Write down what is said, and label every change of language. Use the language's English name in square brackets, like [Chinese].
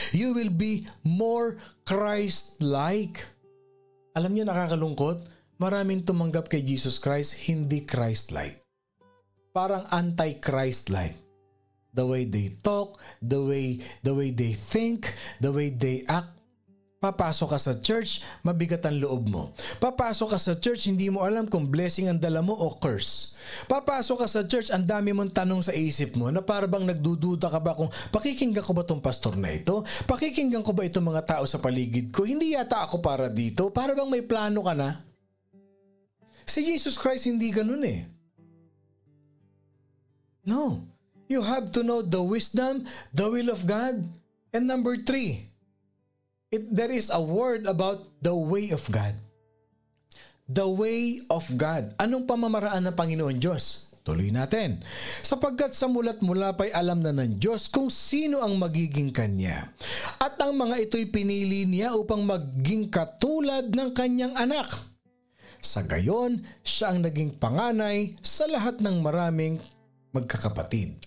[English] You will be more Christ-like. [Filipino] Alam niyo, nakakalungkot, maraming tumanggap kay Jesus Christ, hindi Christ-like. [English] Parang anti-Christ-like. The way they talk, the way they think, the way they act. [Filipino] Papasok ka sa church, mabigat ang loob mo. Papasok ka sa church, hindi mo alam kung blessing ang dala mo o curse. Papasok ka sa church, ang dami mong tanong sa isip mo na parang nagdududa ka ba kung pakikinggan ko ba itong pastor na ito? Pakikinggan ko ba itong mga tao sa paligid ko? Hindi yata ako para dito. Para bang may plano ka na? Si Jesus Christ hindi ganun eh. [English] No. You have to know the wisdom, the will of God. And number 3, there is a word about the way of God. The way of God. [Filipino] Anong pamamaraan ng Panginoon Diyos? Tuloy natin. Sapagkat sa mulat mula pa'y alam na ng Diyos kung sino ang magiging Kanya. At ang mga ito'y pinili niya upang maging katulad ng Kanyang anak. Sa gayon, siya ang naging panganay sa lahat ng maraming magkakapatid.